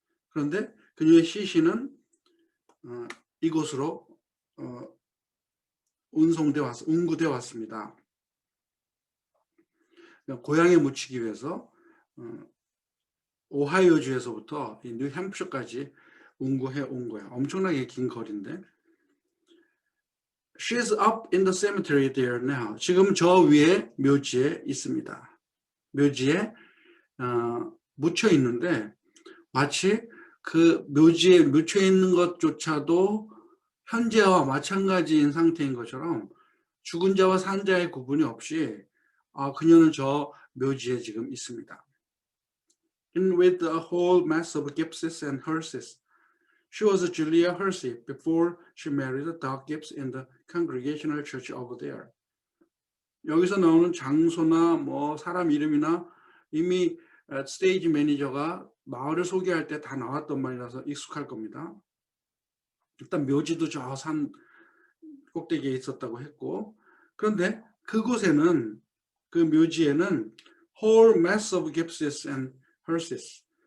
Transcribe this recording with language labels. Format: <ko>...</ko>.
<ko>그런데 그녀의 시신은 이곳으로 운구돼 왔습니다. 고향에 묻히기 위해서 오하이오주에서부터 이 뉴햄프셔까지 운구해 온 거야. 엄청나게 긴 거리인데.</ko> <en>She's up in the cemetery there now.</en> <ko>지금 저 위에 묘지에 있습니다. 묘지에 묻혀 있는데 마치 그 묘지에 묻혀 있는 것조차도 현재와 마찬가지인 상태인 것처럼 죽은 자와 산 자의 구분이 없이 그녀는 저 묘지에 지금 있습니다.</ko> <en>In with a whole mass of Gibbses and Hearses. She was Julia Hersey before she married Doc Gibbs in the Congregational Church over there.</en> <ko>여기서 나오는 장소나 뭐 사람 이름이나 이미 스테이지 매니저가 마을을 소개할 때 다 나왔던 말이라서 익숙할 겁니다. 일단 묘지도 저 산 꼭대기에 있었다고 했고, 그런데 그곳에는 그 묘지에는</ko> <en>whole mass of Gibbses and Hearses.</en>